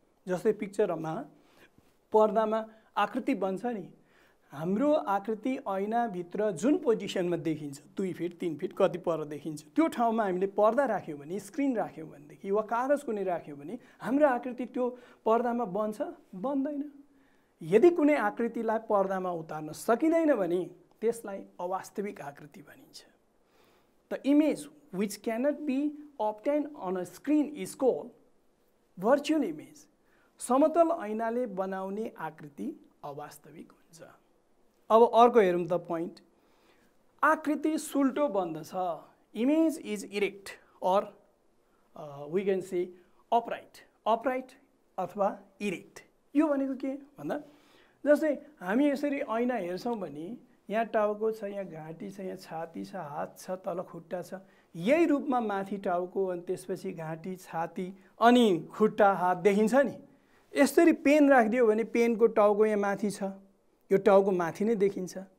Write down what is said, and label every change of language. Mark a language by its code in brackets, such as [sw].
[ne] जस्तै पिक्चरमा पर्दामा आकृति बन्छ नि, हाम्रो आकृति ऐनाभित्र जुन पोजिसनमा देखिन्छ 2 फिट 3 फिट कति पर देखिन्छ त्यो ठाउँमा हामीले पर्दा राख्यौँ भने, स्क्रिन राख्यौँ भनेदेखि वा कागज कुनै राख्यौँ भने हाम्रो आकृति त्यो पर्दामा बन्छ? बन्दैन। यदि कुनै आकृतिलाई पर्दामा उतार्न सकिँदैन भने त्यसलाई अवास्तविक आकृति भनिन्छ। [en] The image which cannot be obtained on a screen is called virtual image. [ne] समतल ऐनाले बनाउने आकृति अवास्तविक हुन्छ। अब अर्को हेरौँ त पोइन्ट। आकृति सुल्टो बन्दछ। [en] Image is erect or we can say upright, upright अथवा erect. [ne] यो भनेको के भन्दा जस्तै हामी यसरी ऐना हेर्छौँ भने यहाँ टाउको छ, यहाँ घाँटी छ, यहाँ छाती छ, हात छ, तल खुट्टा छ। यही रूपमा माथि टाउको अनि त्यसपछि घाँटी, छाती अनि खुट्टा, हात देखिन्छ नि। यसरी पेन राखिदियो भने पेनको टाउको यहाँ माथि छ, यो टाउको माथि नै देखिन्छ।